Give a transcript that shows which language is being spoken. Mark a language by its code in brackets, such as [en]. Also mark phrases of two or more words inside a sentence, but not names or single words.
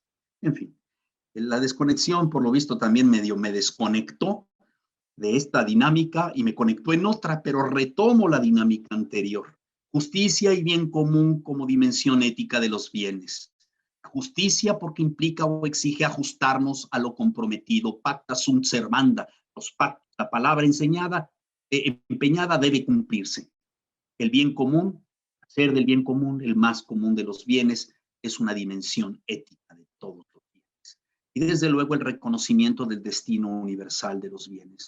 [es] En fin, la desconexión, por lo visto, también medio me desconectó de esta dinámica y me conectó en otra, pero retomo la dinámica anterior. Justicia y bien común como dimensión ética de los bienes. Justicia porque implica o exige ajustarnos a lo comprometido. [la] Pacta sunt servanda. [es] Los pactos, la palabra empeñada debe cumplirse. El bien común, hacer del bien común el más común de los bienes, es una dimensión ética de todos los bienes. Y desde luego el reconocimiento del destino universal de los bienes.